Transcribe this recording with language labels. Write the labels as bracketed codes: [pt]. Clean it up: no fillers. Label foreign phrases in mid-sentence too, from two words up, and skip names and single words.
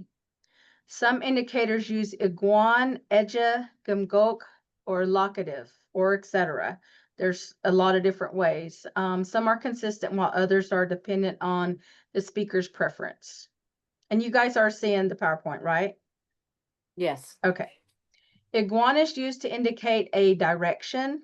[en] Some indicators use iguan, eja, gumgok, or locative, or etc. There's a lot of different ways. Some are consistent while others are dependent on the speaker's preference. And you guys are seeing the PowerPoint, right? Yes. Okay. Iguan is used to indicate a direction.